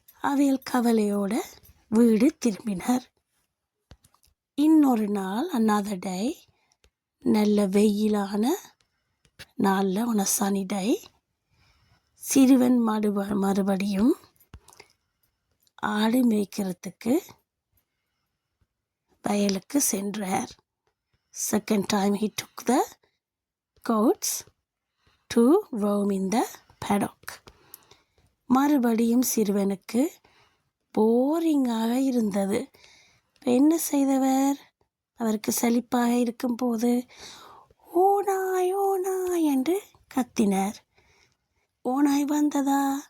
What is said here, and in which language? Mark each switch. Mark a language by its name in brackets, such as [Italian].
[Tamil] அவைகள் கவலையோட வீடு திரும்பினர். இன்னொரு நாள், [English] another day, [Tamil] நல்ல வெயிலான நாளில், [English] on a sunny day, [Tamil] சிறுவன் மறுபடியும் ஆடு மேய்க்கிறதுக்கு வயலுக்கு சென்றார். [English] Second time he took the goats to roam in the paddock. [Tamil] மறுபடியும் சிறுவனுக்கு போரிங்காக இருந்தது. இப்போ என்ன செய்தவர்? அவருக்கு சலிப்பாக இருக்கும்போது ஓநாய் ஓநாய் என்று கத்தினார். ஓநாய் வந்ததா?